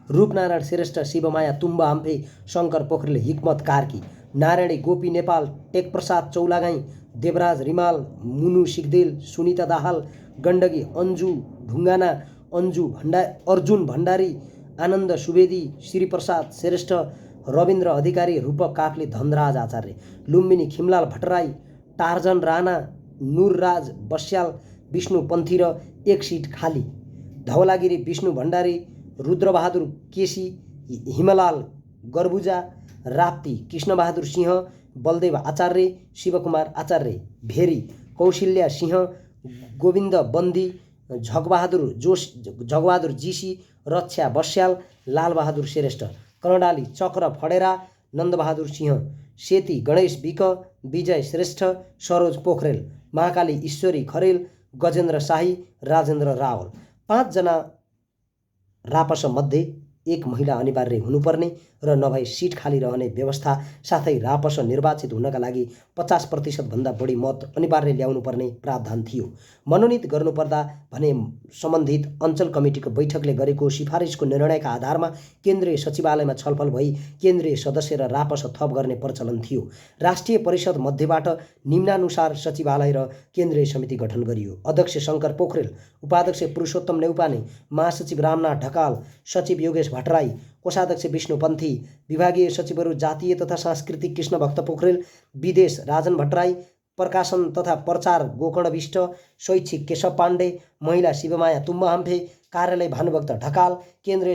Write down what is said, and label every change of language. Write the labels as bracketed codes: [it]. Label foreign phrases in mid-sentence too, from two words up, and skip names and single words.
[ne] रूपनारायण श्रेष्ठ, शिवमाया तुम्बा हम्फे, शङ्कर पोखरेल, हिक्मत कार्की, नारायणी गोपी नेपाल, टेकप्रसाद चौलागाई, देवराज रिमाल, मुनु सिगदेल, सुनिता दाहाल, गण्डकी अन्जु ढुङ्गाना, अर्जुन भण्डारी, आनन्द सुवेदी, श्रीप्रसाद श्रेष्ठ, रविन्द्र अधिकारी, रूपक काफ्ले, धनराज आचार्य, लुम्बिनी खिमलाल भट्टराई, टार्जन राणा, नुरराज बस्याल, विष्णु पन्थी र एक सिट खाली। धवलागिरी विष्णु भण्डारी, रुद्रबहादुर केसी, हिमलाल गर्बुजा, राप्ती कृष्णबहादुर सिंह, बलदेव आचार्य, शिवकुमार आचार्य, भेरी कौशिल्या सिंह, गोविन्द बन्दी, झगबहादुर जीसी, रक्षा बस्याल, लालबहादुर श्रेष्ठ, कर्णाली चक्र फडेरा, नन्दबहादुर सिंह, सेती गणेश विक, विजय श्रेष्ठ, सरोज पोखरेल, महाकाली ईश्वरी खरेल, गजेन्द्र शाही, राजेन्द्र रावल। 5 जना रापस मध्ये एक महिला अनिवार्य हुनुपर्ने र नभए सिट खाली रहने व्यवस्था साथै रापस निर्वाचित हुनका लागि 50% भन्दा बढी मत अनिवार्य ल्याउनुपर्ने प्रावधान थियो। मनोनित गर्नुपर्दा भने सम्बन्धित अञ्चल कमिटीको बैठकले गरेको सिफारिसको निर्णयका आधारमा केन्द्रीय सचिवालयमा छलफल भई केन्द्रीय सदस्य र रापस थप गर्ने प्रचलन थियो। राष्ट्रिय परिषद मध्येबाट निम्नानुसार सचिवालय र केन्द्रीय समिति गठन गरियो। अध्यक्ष शङ्कर पोखरेल, उपाध्यक्ष पुरुषोत्तम नेउपाने, महासचिव रामनाथ ढकाल, सचिव योगेश भट्टराई, कोषाध्यक्ष विष्णु पन्थी, विभागीय सचिवहरू जातीय तथा सांस्कृतिक कृष्ण भक्त पोखरेल, विदेश राजन भट्टराई, प्रकाशन तथा प्रचार गोकर्ण विष्ट, शैक्षिक केशव पाण्डे, महिला शिवमाया तुम्बा हम्फे, कार्यालय भानुभक्त ढकाल, केन्द्रीय